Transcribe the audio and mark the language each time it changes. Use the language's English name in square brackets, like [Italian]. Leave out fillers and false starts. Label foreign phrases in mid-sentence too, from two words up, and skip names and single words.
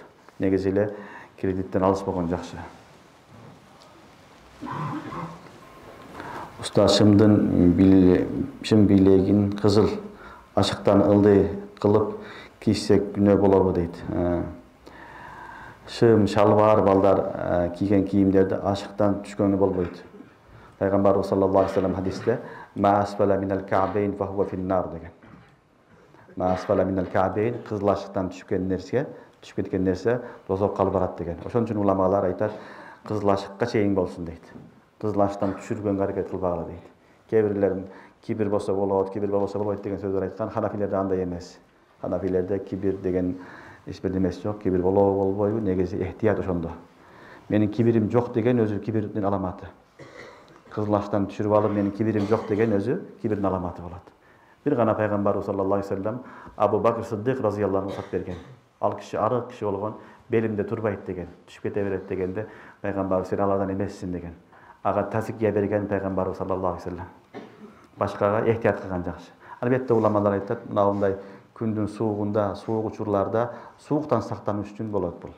[Kyrgyz] Негизи эле кредиттен алыспаган жакшы. Устаз, шым бийлегин кызыл ашыктан ылдый кылып кийсек күнөө болобу дейт. Шым, шалбар балдар кийген кийимдерди ашыктан түшкөнгө болбойт. Пайгамбарыбыз [Arabic] صلى الله عليه وسلم [Kyrgyz] хадисте [Arabic] ما أسفل من الكعبين فهو في النار [Kyrgyz] деген. [Arabic] ما أسفل من الكعبين, [Kyrgyz] кызыл ашыктан түшүп кеткен нерсе дозокко алып барат деген. Ошон үчүн уламалар айтат, кызыл ашыкка чейин болсун дейт. Кызыл ашыктан түшүргөнгө аракет кылбагыла дейт. Кээ кибир болсо болот, кибир болбосо болбойт деген сөздөр айткан. Ханафилерде андай эмес. Ханафилерде кибир деген эч бир нерсе жок. Кибир болобу болбойбу, негизи эхтият ошондо. Менин кибирим жок деген өзү кибирдин аламаты. Кызыл ашыктан түшүрүп алып, менин кибирим жок деген өзү кибирдин аламаты болот. Бир гана пайгамбарыбыз [Arabic] صلى الله عليه وسلم [Kyrgyz] Абу Бакр Сиддик [Arabic] رضي الله عنه [Kyrgyz] сат берген. Ал киши арык киши болгон, белимде турбайт деген, түшүп кете берет дегенде пайгамбарыбыз сен алардан эмессиң деген. Ага тазикия берген пайгамбарыбыз [Arabic] صلى الله عليه وسلم. [Kyrgyz] Башкага эхтият кылган жакшы. Албетте уламалар айтат, мындай күндүн суугунда, суук учурларда сууктан сактаныш үчүн болот бул.